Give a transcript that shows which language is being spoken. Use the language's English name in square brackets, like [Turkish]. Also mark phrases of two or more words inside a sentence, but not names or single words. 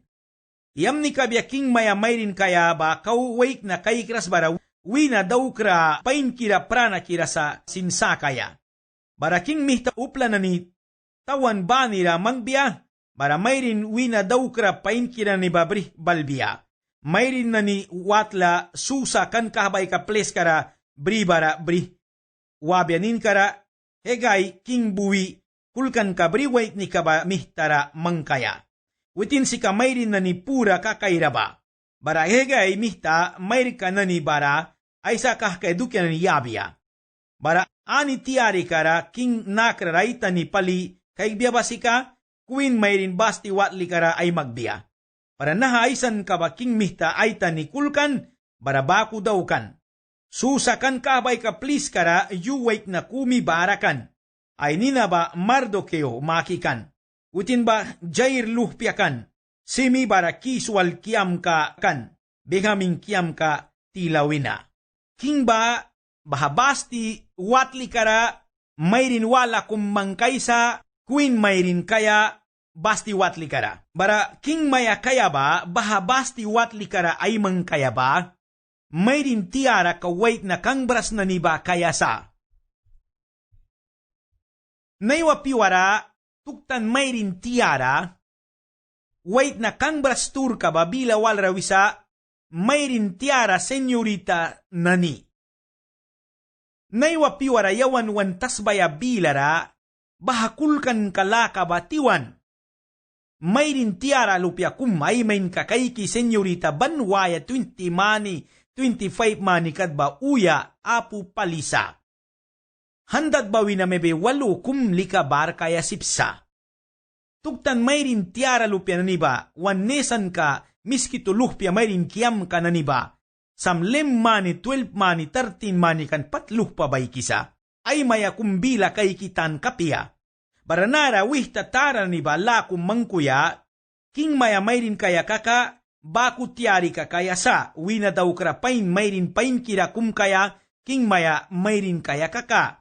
[Mískito] Yam ni kabya king maya mayrin kaya ba kauwait na kaikras bara wina daw kra pain kira prana kira sa sinsakaya. Baraking mihta upla na ni tawan ba nira mangbiya, bara mayrin wina daw kra pain kira ni babri balbiya. Mayrin na ni watla susa kan kahabay ka ples kara bri bara bri. Wabyanin kara hegay king buwi kulkan ka bri wait ni kaba mihtara mangkaya. Witin si ka mayrin na ni pura kakaira ba. Bara hegay mihta mayri ka na ni bara ay sa kahkaedukya na ni yabya. Bara ani tiari kara king nakra raita ni pali kaigbiya ba si ka kuin mayrin basti watli kara ay magbiya. Para nahaisan ka ba king mihta ay ta ni kulkan, bara baku daw kan. Susakan kabay ka please kara yuwait na kumi barakan. Ay nina ba Mardokeo makikan. Utin ba Jair luhpiakan. Simi bara kiswal kiam ka kan. Behaming kiam ka tilawina. King ba bahabasti watli kara mayrin wala kummangkaysa kuin mayrin kaya basti watli kara. Bara king maya kaya ba, baha basti watli kara ay mang kaya ba, mayrin tiara ka wait na kang bras na niba kaya sa. Naiwa piwara, tuktan mayrin tiara, wait na kang bras tur ka ba bila walrawisa, mayrin tiara senyorita nani. Naiwa piwara yawan wantas baya bilara, bahakulkan kalaka batiwan. Mayrin tiara lupya kumay main kakaiki senyorita banwaya 20 mani, 25 mani kadba uya apu palisa. Handad bawi na mebe walu kumlika bar kaya sipsa. Tuktan mayrin tiara lupya naniba, wanesan ka miski tuluhpya mayrin kiam ka naniba. Samlem mani, 12 mani, 13 mani kan patluh pa bay kisa. Ay maya kumbila kay kitan kapia. Baranara wihta tara ni bala mangkuya, king maya mayrin kaya kaka, baku tiari ka kaya sa, wina daw krapain mayrin pain kira kaya, king maya mayrin kaya kaka.